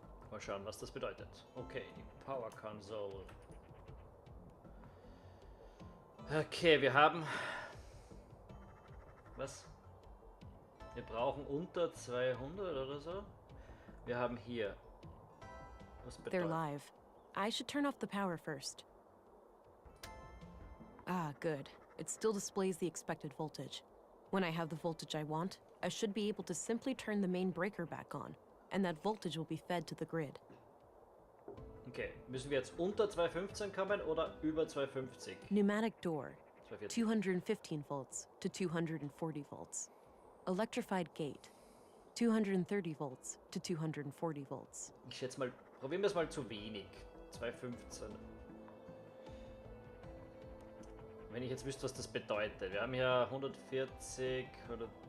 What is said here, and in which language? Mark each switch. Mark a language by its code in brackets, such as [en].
[de] Mal schauen, was das bedeutet. Okay, die Power Console. Okay, wir haben... Was? Wir brauchen unter 200 oder so. Wir haben hier... Was bedeutet... [en] They're live. I should turn off the power first. Ah, good. It still displays the expected voltage. When I have the voltage I want, I should be able to simply turn the main breaker back on, and that voltage will be fed to the grid. [de] Okay, müssen wir jetzt unter 215 kommen oder über 250? [en] Pneumatic door, 240. 215 volts to 240 volts. Electrified gate, 230 volts to 240 volts. [de] Ich schätze mal, probieren wir es mal zu wenig. 215. Wenn ich jetzt wüsste, was das bedeutet. Wir haben hier 140, 150.